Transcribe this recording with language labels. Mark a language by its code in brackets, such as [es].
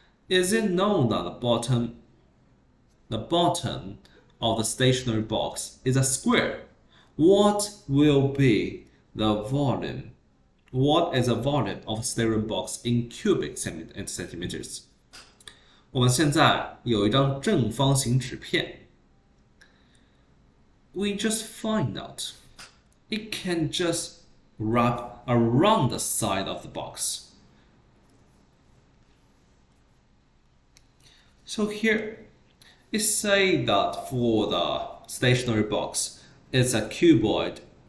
[en] Is it known that the bottom of the stationery box is a square? What will be the volume? What is the volume of a stationery box in cubic centimeters? [zh] 我们现在有一张正方形纸片。 [en] we just find out it can just wrap around the side of the box. So here, it say that for the stationary box, it's a cuboid.